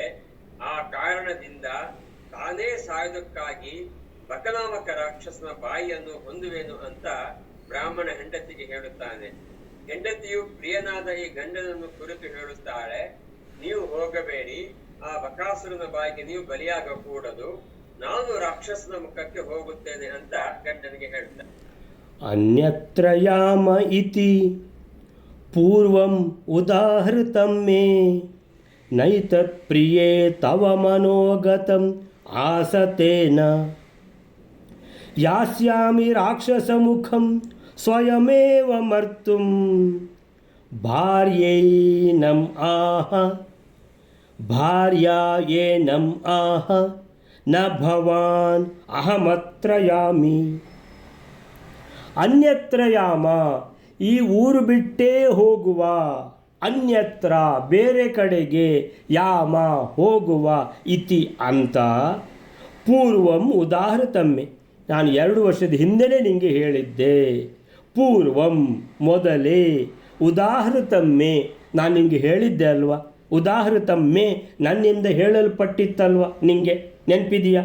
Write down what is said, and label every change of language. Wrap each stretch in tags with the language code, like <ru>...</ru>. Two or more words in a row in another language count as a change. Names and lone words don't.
<kn>ಆ ಕಾರಣದಿಂದ ತಾನೇ ಸಾಯುವುದಕ್ಕಾಗಿ ಬಕನಾಮಕ ರಾಕ್ಷಸನ ಬಾಯಿಯನ್ನು ಹೊಂದುವೆನು ಅಂತ ಬ್ರಾಹ್ಮಣ ಹೆಂಡತಿಗೆ ಹೇಳುತ್ತಾನೆ. ಹೆಂಡತಿಯು ಪ್ರಿಯನಾದ ಈ ಗಂಡನನ್ನು ಕುರಿತು ಹೇಳುತ್ತಾಳೆ, ನೀವು ಹೋಗಬೇಡಿ, ಆ ಬಕಾಸುರನ ಬಾಯಿಗೆ ನೀವು ಬಲಿಯಾಗಕೂಡದು, ನಾನು ರಾಕ್ಷಸನ ಮುಖಕ್ಕೆ ಹೋಗುತ್ತೇನೆ ಅಂತ ಗಂಡನಿಗೆ ಹೇಳ್ತಾನೆ.</kn> <sa>ಅನ್ಯತ್ರ ಯಾಮ ಇತಿ ಪೂರ್ವಂ ಉದಾಹೃತಂ ಮೇ ನೈತತ್ ಪ್ರಿಯೇ ತವ ಮನೋಗತಂ ಆಸತೇನ ಯಾಸ್ಯಾಮಿ ರಾಕ್ಷಸಮುಖಂ ಸ್ವಯಮೇವ ಮರ್ತುಂ ಭಾರ್ಯೇನಂ ಆಹ ನ ಭವಾನ್ ಅಹಮತ್ರ ಯಾಮಿ. ಅನ್ಯತ್ರ ಯಾಮ,</sa> <kn>ಈ ಊರು ಬಿಟ್ಟೇ ಹೋಗುವ, ಅನ್ಯತ್ರ ಬೇರೆ ಕಡೆಗೆ, ಯಾಮ ಹೋಗುವ, ಇತಿ ಅಂತ</kn> <sa>ಪೂರ್ವಂ ಉದಾಹೃತಮ್ಮೆ,</sa> <kn>ನಾನು 2 ವರ್ಷದ ಹಿಂದೆಯೇ ನಿಮಗೆ ಹೇಳಿದ್ದೆ. ಪೂರ್ವಂ ಮೊದಲೇ, ಉದಾಹೃತಮ್ಮೆ ನಾನು ನಿಮಗೆ ಹೇಳಿದ್ದೆ ಅಲ್ವಾ, ಉದಾಹೃತಮ್ಮೆ ನನ್ನಿಂದ ಹೇಳಲ್ಪಟ್ಟಿತ್ತಲ್ವ, ನಿಮಗೆ ನೆನಪಿದೆಯಾ?</kn>